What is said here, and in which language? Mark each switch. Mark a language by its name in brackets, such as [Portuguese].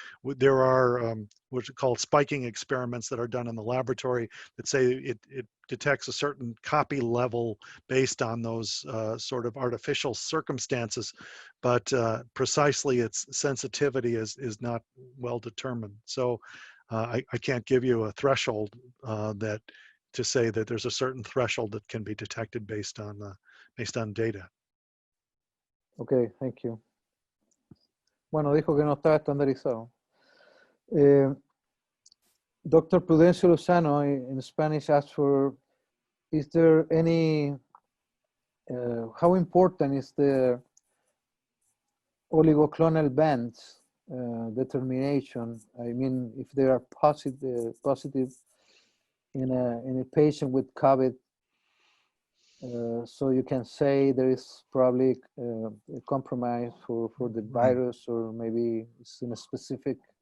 [English] There are what's called spiking experiments that are done in the laboratory that say it detects a certain copy level based on those sort of artificial circumstances, but precisely its sensitivity is not well determined. So I can't give you a threshold to say that there's a certain threshold that can be detected based on data. Okay, thank you. [Spanish] Bueno, dijo que no estaba estandarizado. [English] Dr. Prudencio Lozano in Spanish asked for, is there any, how important is the oligoclonal bands determination? I mean, if they are positive in a patient with COVID, so you can say there is probably a compromise for the virus, or maybe it's in a specific.